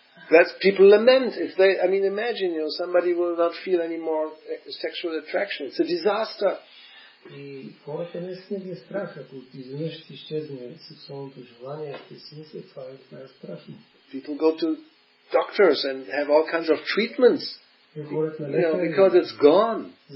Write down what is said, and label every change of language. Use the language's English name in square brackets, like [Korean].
[English] That's people lament if they. I mean, imagine somebody will not feel any more sexual attraction. It's a disaster. [Bulgarian] И хората наистина ги е страх, ако изведнъж изчезне сексуалното желание, те си мислят, това е страшно. [English] People go to doctors and have all kinds of treatments. Because it's gone.